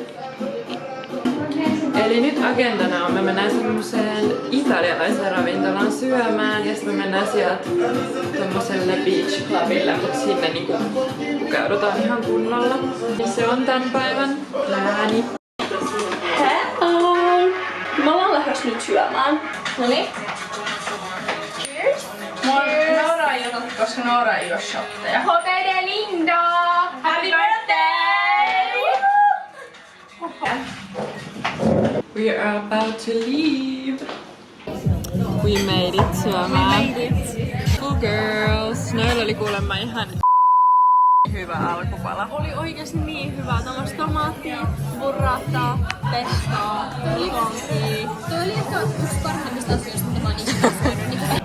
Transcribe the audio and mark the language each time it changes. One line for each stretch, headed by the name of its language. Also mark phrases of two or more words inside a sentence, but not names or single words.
Finnish: Eli nyt agendana on, me mennään semmoseen italialaiseen ravintolaan syömään ja sitten me mennään sieltä tommoselle
English: beach clubille,
Finnish: mutta sinne niinku pukeudutaan ihan kunnolla. Ja se on tän päivän plääni.
English: Hello!
Finnish: Me ollaan lähdössä nyt syömään. Noniin. Cheers! Noora ei ota, koska Noora ei oo shotteja.
English: Hotel de Linda! Happy birthday! We are about to leave. We made it syömään. Cool girls.
Finnish: Noilla oli kuulemma ihan hyvä alkupala. Oli oikeesti niin hyvää. Tällaista tomaattia, burrata, pestoa, likonkia. Toi oli ehkä yksi parhaimmista asioista, mitä mä oon ikinä syönyt.